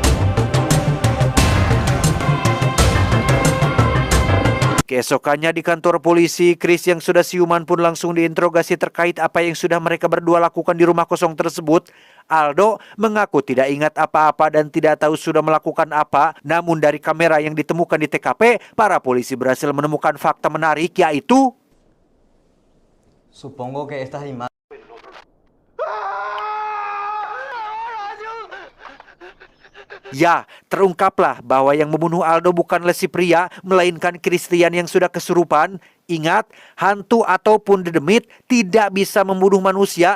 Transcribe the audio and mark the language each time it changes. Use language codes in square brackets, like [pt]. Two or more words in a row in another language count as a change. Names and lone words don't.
[id] Keesokannya di kantor polisi, Chris yang sudah siuman pun langsung diinterogasi terkait apa yang sudah mereka berdua lakukan di rumah kosong tersebut. Aldo mengaku tidak ingat apa-apa dan tidak tahu sudah melakukan apa. Namun dari kamera yang ditemukan di TKP, para polisi berhasil menemukan fakta menarik, yaitu [es] Supongo que estas imágenes... [id] Ya, terungkaplah bahwa yang membunuh Aldo bukanlah si pria, melainkan Christian yang sudah kesurupan. Ingat, hantu ataupun dedemit tidak bisa membunuh manusia.